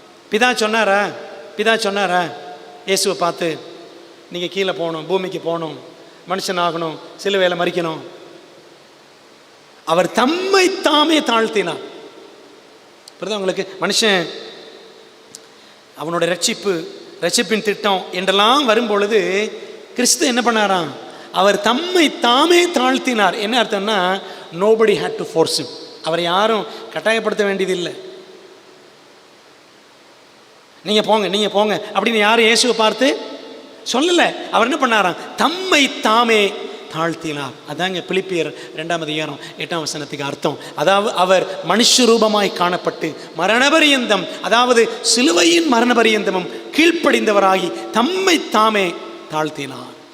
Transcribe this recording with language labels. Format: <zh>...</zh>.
<ta>பிதா சொன்னாரா இயேசுவை பார்த்து, நீங்கள் கீழே போகணும், பூமிக்கு போகணும், மனுஷன் ஆகணும், சிலுவையில மரிக்கணும்? அவர் தம்மைத்தாமே தாழ்த்தினார். புரியுதா உங்களுக்கு? மனுஷன் அவனோட ரட்சிப்பின் திட்டம் என்றெல்லாம் வரும்பொழுது கிறிஸ்து என்ன பண்ணாராம்? அவர் தம்மை தாமே தாழ்த்தினார். என்ன அர்த்தம்னா,</ta> <en>nobody had to force him.</en> <ta>அவரை யாரும் கட்டாயப்படுத்த வேண்டியதில்லை. நீங்கள் போங்க அப்படின்னு யாரும் இயேசுவை பார்த்து சொல்லலை. அவர் என்ன பண்ணாராம்? தம்மை தாமே தாழ்த்தினார். அதாங்க பிலிப்பியர் 2:8 அர்த்தம். அதாவது அவர் மனுஷ ரூபமாய் காணப்பட்டு மரணபரியந்தம், அதாவது சிலுவையின் மரணபரியந்தமும் கீழ்ப்படிந்தவராகி தம்மை தாமே தாழ்த்தினார்.</ta>